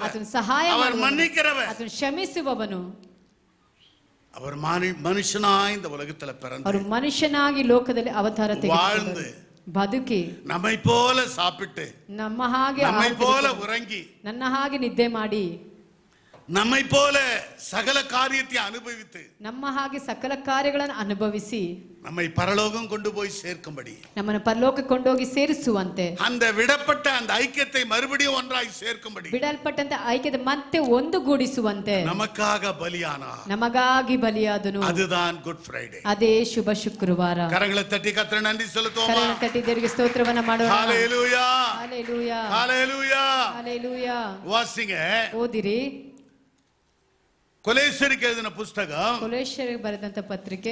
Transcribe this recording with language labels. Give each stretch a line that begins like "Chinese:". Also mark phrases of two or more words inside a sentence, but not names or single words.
Kannada: ಆತನ ಸಹಾಯ
Tamil: அவர்
Kannada: ಮಾಡುವವನು,
Tamil: மன்னிக்கிறவர்,
Kannada: ಆತನ ಕ್ಷಮಿಸುವವನು.
Tamil: அவர் மனுஷனாய் இந்த உலகத்துல பிறந்து
Kannada: ಅವರು ಮನುಷ್ಯನಾಗಿ ಲೋಕದಲ್ಲಿ ಅವತಾರ
Tamil: வாழ்ந்து
Kannada: ಬದುಕಿ
Tamil: நம்மை போல சாப்பிட்டு
Kannada: ನಮ್ಮ ಹಾಗೆ
Tamil: நம்மை போல உறங்கி
Kannada: ನನ್ನ ಹಾಗೆ ನಿದ್ದೆ ಮಾಡಿ
Tamil: நம்மை போல சகல காரியத்தை அனுபவித்து
Kannada: ನಮ್ಮ ಹಾಗೆ ಸಕಲ ಕಾರ್ಯಗಳನ್ನು ಅನುಭವಿಸಿ
Tamil: நம்மை பரலோகம் கொண்டு போய் சேர்க்கும்படி
Kannada: ನಮ್ಮನ್ನು ಪರಲೋಕಕ್ಕೆ ಕೊಂಡೋಗಿ ಸೇರಿಸುವಂತೆ
Tamil: அந்த விடப்பட்ட அந்த ஐக்கியத்தை மறுபடியும் ஒன்றாய் சேர்க்கும்படி
Kannada: ಬಿಡಲ್ಪಟ್ಟಂತ ಐಕ್ಯತೆ ಮತ್ತೆ ಒಂದುಗೂಡಿಸುವಂತೆ
Tamil: நமக்காக பலியானார்.
Kannada: ನಮಗಾಗಿ ಬಲಿಯಾದನು.
Tamil: அதுதான் குட் ஃப்ரைடே.
Kannada: ಅದೇ ಶುಭ ಶುಕ್ರವಾರ.
Tamil: கரங்களை தட்டி கர்த்தரை நன்றி செலுத்துவோமா?
Kannada: ಕರಗಳನ್ನು ತಟ್ಟಿ ದೇವರಿಗೆ ಸ್ತೋತ್ರವನ್ನ ಮಾಡೋಣ.
Tamil: ஹalleluya ஹalleluya ஹalleluya ஹalleluya. வாசிங்க.
Kannada: ಓದಿರಿ.
Tamil: கொலேசியருக்கு எழுதின புத்தகம்,
Kannada: கொலேசியருக்கு ಬರೆದಂತ ಪತ್ರಿಕೆ